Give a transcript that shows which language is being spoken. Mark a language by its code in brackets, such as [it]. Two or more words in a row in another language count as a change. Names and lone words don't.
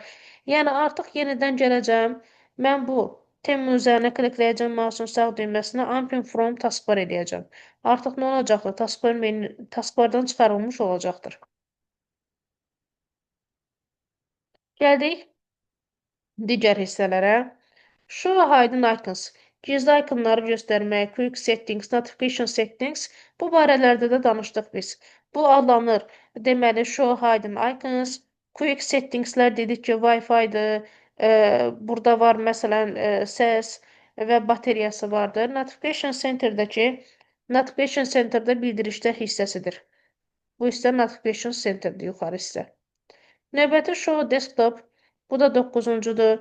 [az] Yəni artıq yenidən gələcəm. Mən bu temin üzərinə klikləyəcəm mouse'un sağ düyməsinə [en] unpin from taskbar [az] eləyəcəm. Artıq nə olacaqdır? Taskbardan çıxarılmış olacaqdır. Gəldik digər hissələrə. [en] Show hidden icons. [az] Gizli ikonları göstərmək, [en] quick settings, notification settings. [az] Bu barələrdə də danışdıq biz. Bu adlanır. Deməli, [en] show hidden icons, quick settingslər [az] dedik ki, Wi-Fi-dır. Burada var məsələn səs və bateriyası vardır. [en] Notification centerdə [az] bildirişlər hissəsidir. Bu hissə [en] notification centerdir, [az] yuxarı hissə. Növbəti [en] show desktop. [az] Bu da 9-cudur.